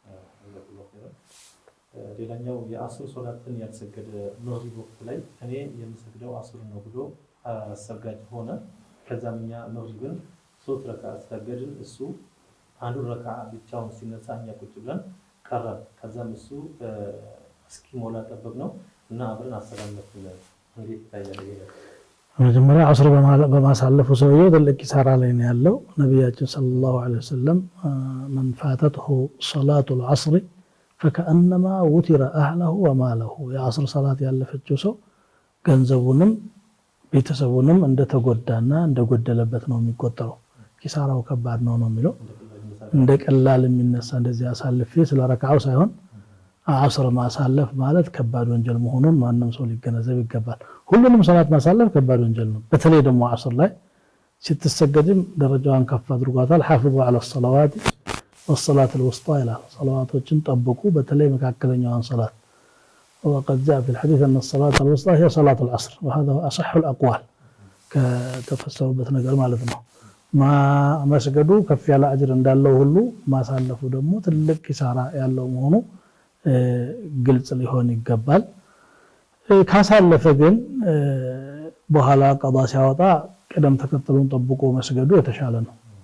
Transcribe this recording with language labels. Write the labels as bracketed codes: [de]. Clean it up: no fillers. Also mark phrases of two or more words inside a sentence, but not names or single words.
[am] ሌላኛው የአስር ሶላትን ያልሰገደ መግሪብ ወቅት ላይ እኔ የምሰግደው አስር ነው ብሎ አሰጋጅ ሆነ። ከዛም እኛ መግሪብን 3 ረካዓ ሰገድን። እሱ አንዱ ረካዓ ብቻውን ሲነሳ እኛ ቁጭ ብለን ቀረን። ከዛም እሱ እስኪሞላ ጠበቅነው እና አብረን አሰላመትን። እንዴት ይታያል ይሄ? መጀመሪያ አስር በማሳለፉ ሰውየው ትልቅ ኪሳራ ላይ ነው ያለው። ነብያችን [ar] صلى الله عليه وسلم من فاتته صلاة العصر فكأنما وتر أهله وماله [am] የአስር ሰላት ያለፈችው ሰው ገንዘቡንም ቤተሰቡንም እንደተጎዳና እንደጎደለበት ነው የሚቆጠረው። ኪሳራው ከባድ ነው የሚለው እንደ ቀላል የሚነሳ እንደዚህ አሳልፌ ስለ ረካዓው ሳይሆን አስር ማሳለፍ ማለት ከባድ ወንጀል መሆኑን ማንም ሰው ሊገነዘብ ይገባል። ሁሉንም ሰላት ማሳለፍ ከባድ ወንጀል ነው። በተለይ ደግሞ አስር ላይ ስትሰገድም ደረጃዋን ከፍ አድርጓታል። [ar] حافظوا على الصلوات والصلاة الوسطى إلى [am] صلواتዎችን ጠብቁ በተለይ መካከለኛዋን ሰላት። [ar] وقد جاء في الحديث أن الصلاة الوسطى هي صلاة العصر وهذا أصح الأقوال [am] ከተፈሰሩበት ነገር ማለት ነው። መስገዱ ከፍ ያለ አጅር እንዳለው ሁሉ ማሳለፉ ደግሞ ትልቅ ኪሳራ ያለው መሆኑ ግልጽ ሊሆን ይገባል። ካሳለፈ ግን በኋላ ቀዷ ሲያወጣ ቅደም ተከተሉን ጠብቆ መስገዱ የተሻለ ነው።